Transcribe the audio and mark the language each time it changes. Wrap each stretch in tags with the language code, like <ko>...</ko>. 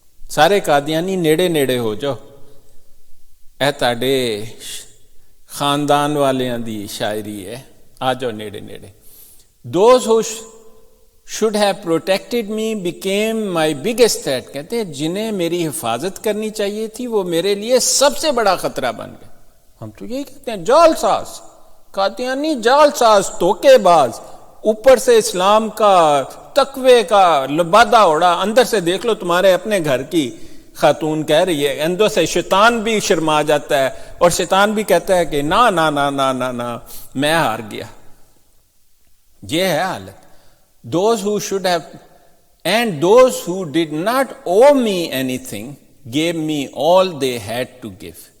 <pa>ਸਾਰੇ ਕਾਦੀਆਨੀ ਨੇੜੇ ਨੇੜੇ ਹੋ ਜਾਓ। ਇਹ ਤੁਹਾਡੇ ਖਾਨਦਾਨ ਵਾਲਿਆਂ ਦੀ ਸ਼ਾਇਰੀ ਹੈ, ਆ ਜਾਓ ਨੇੜੇ ਨੇੜੇ।</pa> <en>Those who should have protected me became my biggest threat.</en> <ur>کہتے ہیں جنہیں میری حفاظت کرنی چاہیے تھی وہ میرے لیے سب سے بڑا خطرہ بن گئے۔ ہم تو یہی کہتے ہیں جال ساز، قادیانی جال ساز، دھوکے باز، اوپر سے اسلام کا تقوی کا لبادہ اڑا، اندر سے دیکھ لو تمہارے اپنے گھر کی خاتون کہہ رہی ہے، اندر سے شیطان بھی شرما جاتا ہے اور شیطان بھی کہتا ہے کہ نا نا نا نا نا نا میں ہار گیا۔ یہ ہے حالت۔</ur> <en>Those who should have and those who did not owe me anything gave me all they had to give.</en>